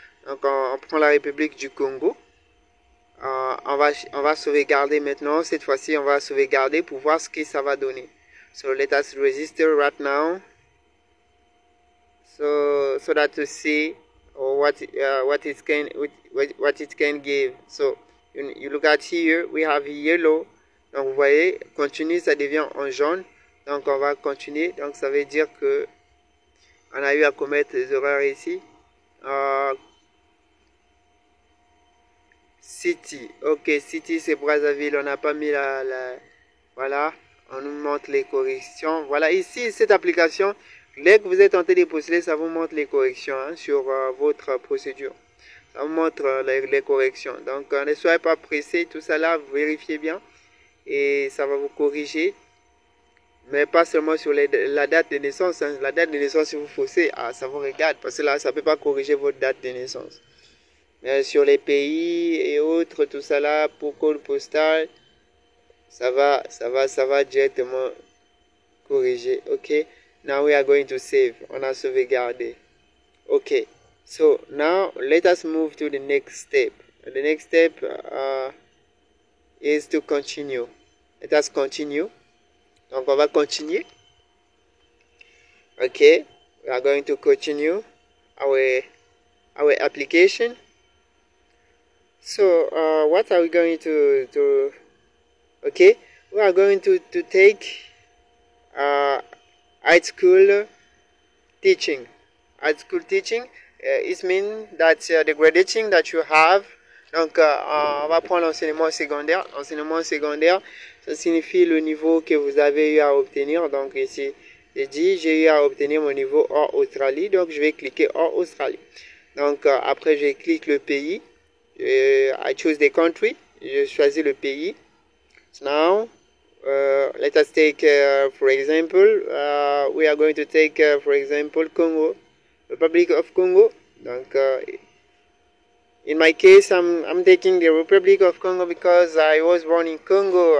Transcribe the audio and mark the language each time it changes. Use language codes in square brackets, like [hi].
[fr] Donc on prend la République du Congo. On va sauvegarder maintenant. Cette fois-ci, on va sauvegarder pour voir ce que ça va donner. [en] So let us register right now. So that to see what it can give. So you look at here, we have yellow. [fr] Donc vous voyez, continue, ça devient en jaune. Donc on va continuer. Donc ça veut dire que on a eu à commettre des erreurs ici. City. Ok, City c'est Brazzaville. On n'a pas mis voilà. On nous montre les corrections. Voilà, ici, cette application, dès que vous êtes en train de postuler, ça vous montre les corrections hein, sur votre procédure. Ça vous montre les corrections. Donc, ne soyez pas pressé. Tout ça là, vous vérifiez bien. Et ça va vous corriger. Mais pas seulement sur la date de naissance. Hein. La date de naissance, si vous faussez, ça vous regarde. Parce que là, ça ne peut pas corriger votre date de naissance. Mais sur les pays et autres, tout ça là, pour code postal, ça va directement corriger. [en] Ok. Now we are going to save. [fr] On a sauvegardé. [en] Ok. So now let us move to the next step. The next step is to continue. Let us continue. [fr] Donc on va continuer. [en] Ok. We are going to continue our application. So what are we going to okay, we are going to take high school teaching. High school teaching, it means that the grading that you have. [fr] Donc, on va prendre l'enseignement secondaire. Enseignement secondaire, ça signifie le niveau que vous avez eu à obtenir. Donc, ici, j'ai eu à obtenir mon niveau hors Australie. Donc, je vais cliquer hors Australie. Donc, après, je clique le pays. [en] I choose the country. [fr] Je choisis le pays. [en] So now, let us take, for example, we are going to take, for example, Congo, Republic of Congo. Donc, In my case, I'm taking the Republic of Congo because I was born in Congo.